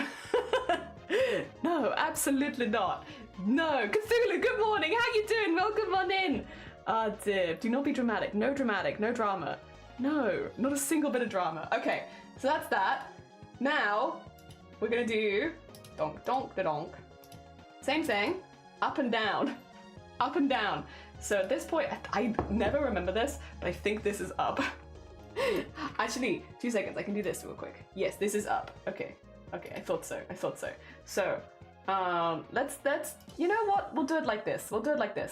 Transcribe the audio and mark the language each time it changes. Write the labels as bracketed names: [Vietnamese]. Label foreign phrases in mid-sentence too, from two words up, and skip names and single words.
[English] No, absolutely not. No. Cthulhu, good morning. How you doing? Welcome on in. Div, do not be dramatic. No dramatic. No drama. No, not a single bit of drama. Okay, so that's that. Now, we're gonna do donk, donk, da donk. Same thing, up and down. Up and down. So at this point, I never remember this, but I think this is up. Actually, 2 seconds, I can do this real quick. Yes, this is up. Okay. Okay, I thought so. I thought so. So, let's, you know what? We'll do it like this. We'll do it like this.